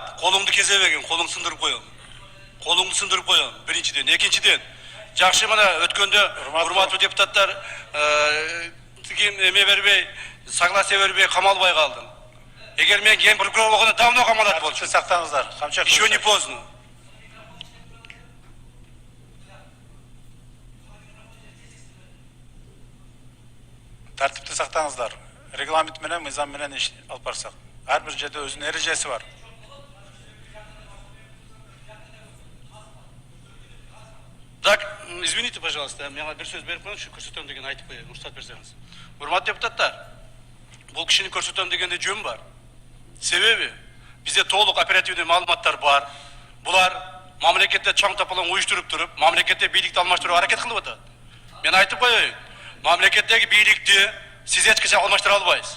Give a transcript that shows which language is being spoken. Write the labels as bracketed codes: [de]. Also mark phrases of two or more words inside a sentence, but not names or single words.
[ky] Колуңду кезебегин, колуң сындырып коем. Колуңду сындырып коем. Биринчиден, экинчиден. Жакшы, мына өткөндө урматтуу депутаттар эме бербей, согласие бербей камалбай калдым. Эгер мен ген прокурор болгондо давно камалат болчу. Сактаңыздар. [ru] Еще не поздно. [ky] Тартипти сактаңыздар. Регламент менен, мыйзам менен иш алып барсак. Ар бир жерде өзүнүн эрежеси бар. [ru] Так, извините, пожалуйста, [ky] мага бир сөз берип коюңузчу, көрсөтөм деген айтып коеюн, уруксат берсеңиз. Урматтуу депутаттар, бул кишини көрсөтөм дегенде жөн бар. Себеби бизде толук оперативдүү маалыматтар бар. Булар мамлекетте чоң тополоң уюштуруп туруп, мамлекетте бийликти алмаштырууга аракет кылып атат. Мен айтып коеюн, мамлекеттеги бийликти сиз эч качан алмаштыра албайсыз.